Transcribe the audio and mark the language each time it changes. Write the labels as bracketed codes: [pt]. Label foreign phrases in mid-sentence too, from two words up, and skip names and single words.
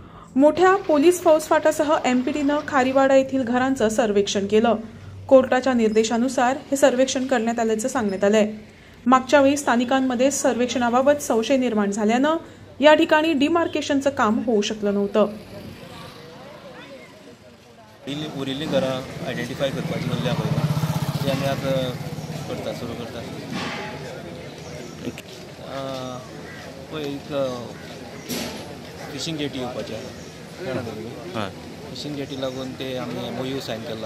[mr] मोठ्या पोलीस फौजफाटासह एमपीटीनं खारीवाडा येथील घरांचं सर्वेक्षण केलं। कोर्टाच्या निर्देशानुसार हे सर्वेक्षण करण्यात आल्याचं सांगण्यात आलंय। मागच्या वेळी स्थानिकांमध्ये सर्वेक्षणाबाबत संशय निर्माण झाल्यानं या ठिकाणी डिमार्केशनचं काम होऊ शकलं नव्हतं। [kok] उरिल्ली घरां आयडेंटिफाय करपाची म्हणल्या पळय ती आमी आतां सुरू करता। पळय एक [en] fishing jetty [kok] येवपाची आसा, [en] fishing jetty [kok] लागून ते आमी [en] MOU sign [kok] केला।